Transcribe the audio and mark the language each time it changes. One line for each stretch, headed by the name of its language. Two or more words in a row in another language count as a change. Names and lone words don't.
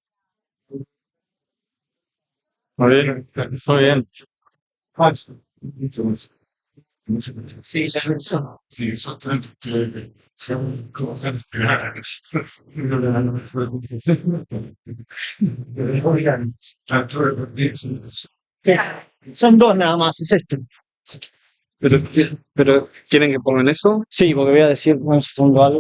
Spanish: Muy bien, muy bien. Sí, ya lo hizo. Sí,
Italian: soltanto che siamo cose grandi.
Spanish: Son dos nada más, es esto. Pero ¿quieren que pongan eso? Sí, porque voy a decir un segundo algo.